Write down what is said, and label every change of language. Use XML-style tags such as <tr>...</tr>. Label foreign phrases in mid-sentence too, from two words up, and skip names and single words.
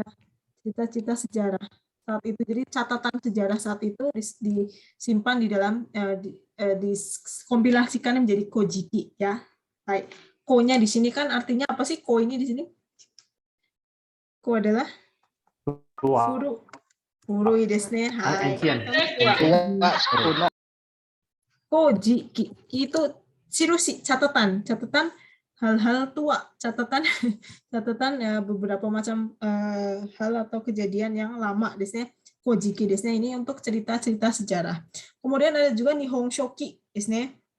<id>Cerita-cerita sejarah saat itu. Jadi catatan sejarah saat itu disimpan di dalam dikompilasikan menjadi Kojiki ya. Hai. Ko-nya di sini kan artinya apa sih? Ko ini di sini? Ko adalah Tua.</id> <ja>ふる。ふるですね。はい.</ja> <id>Ancient. Kuno. Kojiki itu sirusi, catatan hal-hal tua, catatan ya, beberapa macam hal atau kejadian yang lama desnya. Kojiki desnya ini untuk cerita-cerita sejarah. Kemudian ada juga Nihonshoki desnya.</id>